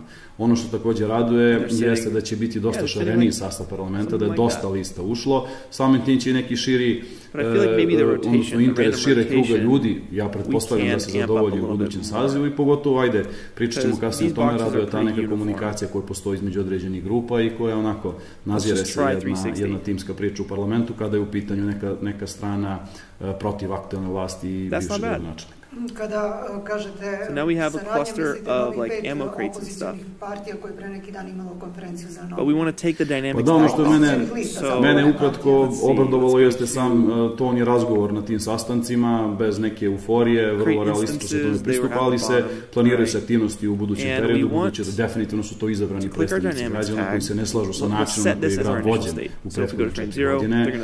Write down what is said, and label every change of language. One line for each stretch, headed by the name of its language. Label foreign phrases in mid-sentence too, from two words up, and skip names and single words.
Serbian: Ono što također raduje jeste da će biti dosta šareniji sastav parlamenta, da je dosta lista ušlo, samim tim će i neki širi odnosno interes šire kruga ljudi, ja pretpostavljam da se zadovolji u budućem sazivu i pogotovo, ajde, pričat ćemo kasnije o tome, raduje ta neka komunikacija koja postoji između određenih grupa i koja onako nazire se jedna timska priča u parlamentu kada je u pitanju neka strana protiv aktualne vlasti i bivšeg gradonačelnika. Kada kažete
English: so now we have a cluster of like ammo crates and stuff.
Serbian: Partija koja pre neki dan imala konferenciju za
English: But we want to take the dynamics.
Serbian: Pa da, ono što mene ukratko obradovalo jeste sam ton i razgovor na tim sastancima, bez neke euforije, vrlo realistično se tome pristupa, ali se planiraju se aktivnosti u budućem periodu, budući da definitivno su to izabrani predstavnici građana koji se ne slažu sa načinom na koji je grad vođen u prethodne 4 godine.